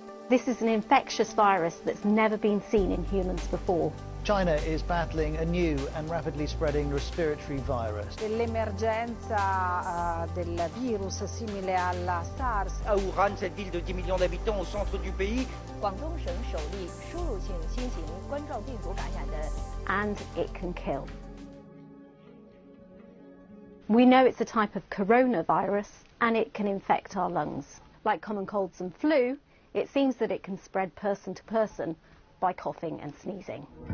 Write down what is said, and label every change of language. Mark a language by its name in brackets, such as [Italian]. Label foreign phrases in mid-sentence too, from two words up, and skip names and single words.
[English] This is an infectious virus that's never been seen in humans before. China is battling a new and rapidly spreading respiratory virus. [Italian] L'emergenza del virus simile alla SARS. [French] À Wuhan, cette ville de 10 millions d'habitants au centre du pays. [English] And it can kill. We know it's a type of coronavirus and it can infect our lungs. Like common colds and flu, it seems that it can spread person to person by coughing and sneezing.